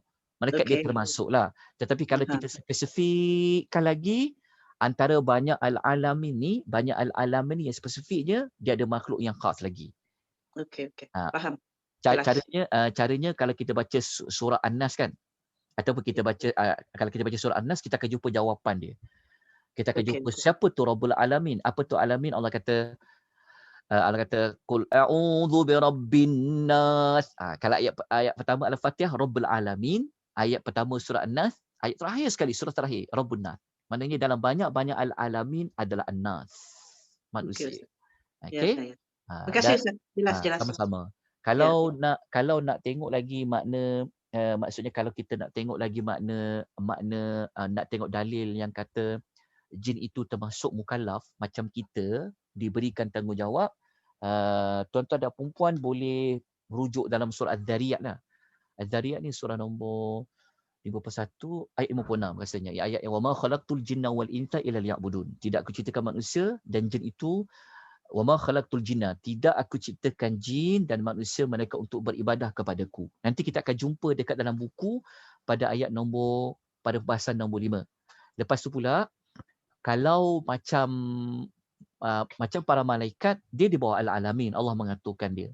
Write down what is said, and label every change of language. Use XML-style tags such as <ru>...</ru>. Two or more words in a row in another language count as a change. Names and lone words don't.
<ms>Malaikat dia termasuklah. Tetapi kalau kita spesifikkan lagi, antara banyak al-alamin ni, yang spesifiknya, dia ada makhluk yang khas lagi. Okey, faham. Caranya kalau kita baca surah An-Nas kan, ataupun kita baca kalau kita baca surah An-Nas, kita akan jumpa jawapan dia. Kita akan jumpa siapa tu</ms> <ar>رب العالمين.</ar> <ms>Apa tu Alamin? Allah kata</ms> <ar>قل أعوذ برب الناس.</ar> <ms>Kalau ayat pertama Al-Fatihah</ms> <ar>رب العالمين,</ar> <ms>ayat pertama surah An-Nas, ayat terakhir sekali surah terakhir</ms> <ar>رب الناس.</ar> <ms>Maknanya dalam banyak-banyak al-alamin adalah an-nas, manusia. Okey. Terima kasih Ustaz. Jelas. Sama-sama. Kalau nak tengok lagi makna, maksudnya kalau kita nak tengok lagi makna nak tengok dalil yang kata jin itu termasuk mukallaf macam kita diberikan tanggungjawab, tuan-tuan dan puan boleh rujuk dalam surah Az-Zariyat lah. Az-Zariyat ni surah nombor 51 ayat 56 rasanya. Ayat yang</ms> <ar>وما خلقت الجن والإنس إلا ليعبدون.</ar> <ms>Tidak aku ciptakan manusia dan jin itu,</ms> <ar>وما خلقت الجن,</ar> <ms>tidak aku ciptakan jin dan manusia mereka untuk beribadah kepadaku. Nanti kita akan jumpa dekat dalam buku pada bahasan nombor 5. Lepas tu pula Kalau macam para malaikat, dia di bawah al-alamin, Allah mengaturkan dia.</ms>